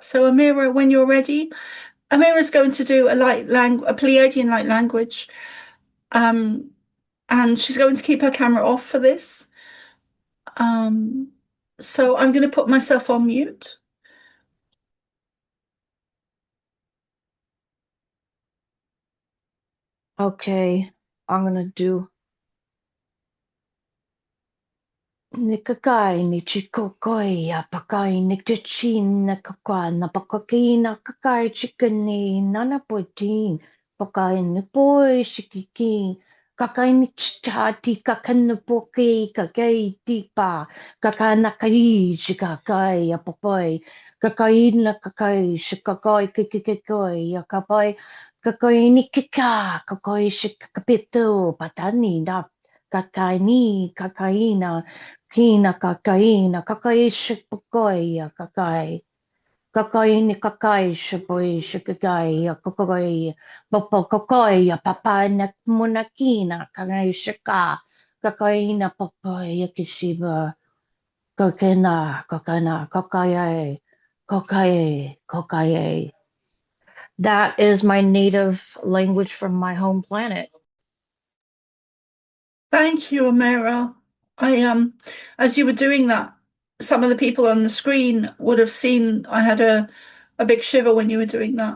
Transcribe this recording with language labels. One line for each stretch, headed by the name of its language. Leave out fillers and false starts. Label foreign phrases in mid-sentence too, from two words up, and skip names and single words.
English: So, Amira, when you're ready, Amira's going to do a Pleiadian light language, um, and she's going to keep her camera off for this. Um, so I'm going to put myself on mute. Okay, I'm gonna do Nikakai ni chikokoi apakai ni kachin na kakwa na pakaki na kakai chikani nana poitin pakai ni poi shikiki kakai ni chitati kakan na poki kakai tipa kakai na kai shikakai apapai kakai na kakai shikakai kikikikoi akapai kakai ni kika kakai shikakapito patani na kakai ni kakaina Kina kakaina, kakai shipakoya, kakai. Kakai ni kakai shipoy shikakai, kakai. Papa kakai, papa na munakina, kakai shika. Kakai na papaya kishiba. Kakena, kakana, kakaye, kakaye, kakaye. That is my native language from my home planet. Thank you, Amira. As you were doing that, some of the people on the screen would have seen I had a big shiver when you were doing that.